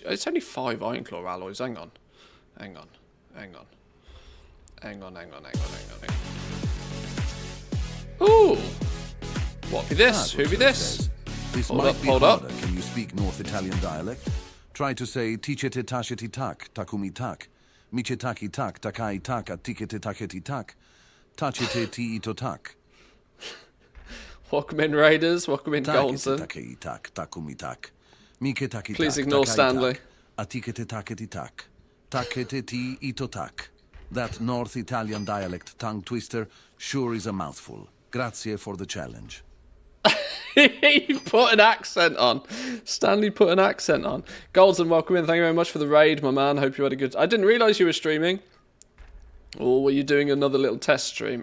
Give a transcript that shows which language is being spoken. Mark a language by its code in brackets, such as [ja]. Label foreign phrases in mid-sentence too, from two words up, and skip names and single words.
[en] It's only 5 iron claw alloys. Hang on. Hang on. Hang on. Hang on, hang on, hang on, hang on, hang on. Ooh! What be this? Who be this? This Hold might up, be hold up. harder. Can you speak North Italian dialect? Try to say ticete tasheti tak, takumi tak, michetaki tak, takai tak, atikete taketi tak, tachete ti ito tak. Welcome in, Raiders. Welcome in, Goldson. Takei tak, takumi tak. Miketaki Please tak, ignore takai Stanley. tak, atikete taketi tak, takete ti ito tak. That North Italian dialect tongue twister sure is a mouthful. Grazie for the challenge. He put an accent on. Stanley put an accent on. Goldson, welcome in. Thank you very much for the raid, my man. Hope you had a good... I didn't realise you were streaming. Or were you doing another little test stream?